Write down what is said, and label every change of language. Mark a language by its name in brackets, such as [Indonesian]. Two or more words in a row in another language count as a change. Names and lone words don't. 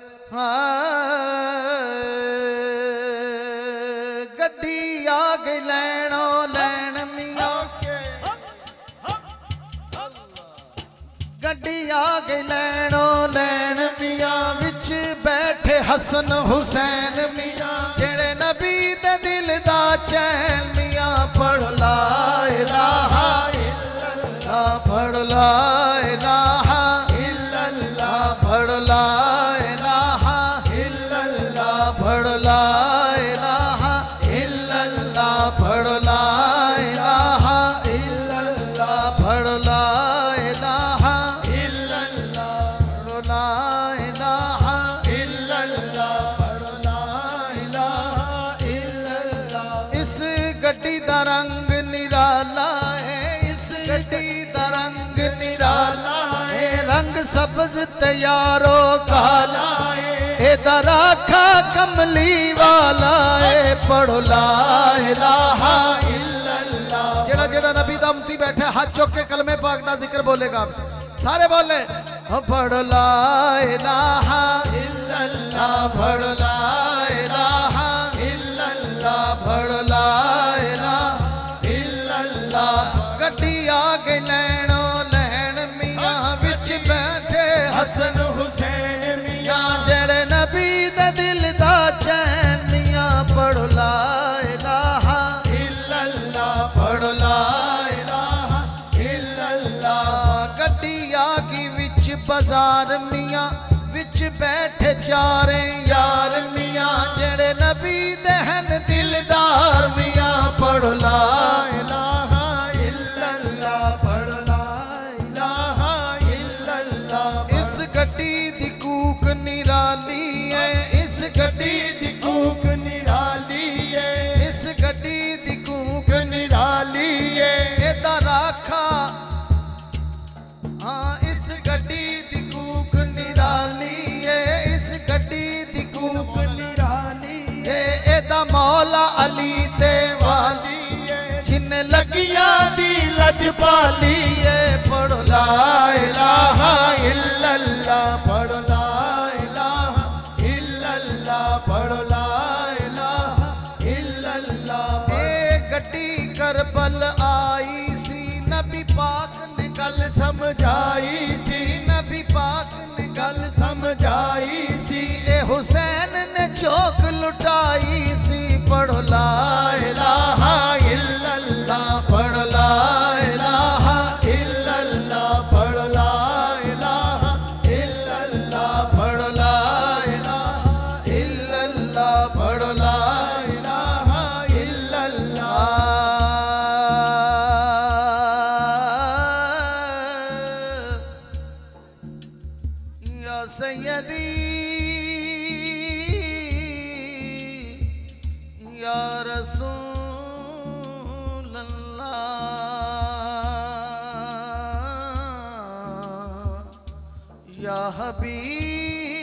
[Punjabi] گڈی آ گئی لینو لین میاں گڈی آ گئی لینو لین میاں وچ بیٹھے حسن حسین میاں جیڑھے نبی دے دل دا چین میاں پڑھ [Arabic] لا إله إلا الله پڑھ لا إله إلا الله پڑھ لا إله إلا الله پڑھ لا إله إلا الله پڑھ لا إله إلا الله پڑھ لا إله إلا الله لا إله إلا الله پڑھ لا إله إلا الله. [Punjabi] اس گڈی دا رنگ نرالا ہے اس گڈی دا رنگ نرالا ہے رنگ سبز تیارو کالا ہے ایدا راکھا کملی والا ہے پڑھو [Arabic] لا إله إلا الله. [Punjabi] جیڑھا جیڑھا نبی دا امتی بیٹھے ہتھ چک کے کلمے پاک دا ذکر بولے گا آپ سے سارے بولے پڑھ [Arabic] لا إله إلا الله [Punjabi] पढ़ [Arabic] لا إله إلا الله [Punjabi] पढ़ [Arabic] لا إله إلا الله. [Punjabi] گڈی آ گئی لینو لین میاں وچ بیٹھے حسن حسین میاں جیڑھے نبی دے دل دا چین میاں پڑھ [Arabic] لا إله إلا الله [Punjabi] पढ़ [Arabic] لا إله إلا الله. [Punjabi] گڈی آ گئی وچ بازار میاں وچ بیٹھے چارے یار میاں جیڑھے نبی دے ہن دلدار میاں پڑھ [Arabic] لا إله إلا الله [Punjabi] पढ़ [Arabic] لا إله إلا الله. [Punjabi] اس گڈی دی کوک نرالی ہے اس گڈی دی کوک نرالی ہے اس گڈی دی کوک نرالی ہے ایدا راکھا ہاں اس گڈی دی کوک نرالی ہے اس گڈی دی کوک نرالی ہے ایدا مولا علی تے والی ہے جن لگیاں دی لجپالی ہے پڑھ [Arabic] لا إله إلا الله [Punjabi] पढ़ [Arabic] لا إله إلا الله [Punjabi] पढ़ [Arabic] لا إله إلا الله. [Punjabi] اے گڈی کربل آئی سی نبی پاک نے گل سمجھائی سی نبی پاک نے گل سمجھائی سی اے حسین نے چوک لٹائی سی پڑھ [Arabic] لا إله إلا الله [Punjabi] पढ़ [Arabic] لا إله إلا الله [Punjabi] पढ़ [Arabic] لا إله إلا الله [Punjabi] पढ़ [Arabic] لا إله إلا الله [Punjabi] पढ़ [Arabic] لا إله إلا الله. يا سيدي يا رسول الله يا حبيب